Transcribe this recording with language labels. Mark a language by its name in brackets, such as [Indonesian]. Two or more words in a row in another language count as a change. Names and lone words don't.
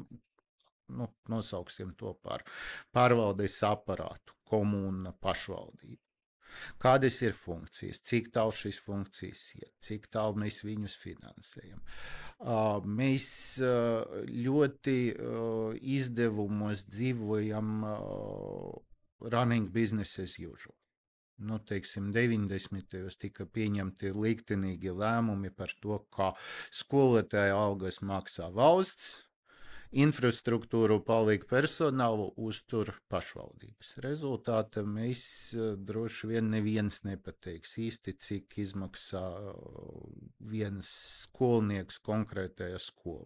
[Latvian] Nosauksim to par pārvaldes aparātu, komuna, pašvaldība. Kādas ir funkcijas, cik tālu šīs funkcijas iet, cik tālu mēs viņus finansējam. Mēs ļoti izdevumos dzīvojam [English] running business as usual. [Latvian] Teiksim, 90. tika pieņemti liktenīgi lēmumi par to, kā skolotāja algas maksā valsts, infrastruktūru paliek personālu uztur pašvaldības. Rezultātā mēs droši vien neviens nepateiks īsti, cik izmaksā viens skolnieks konkrētajā skolā.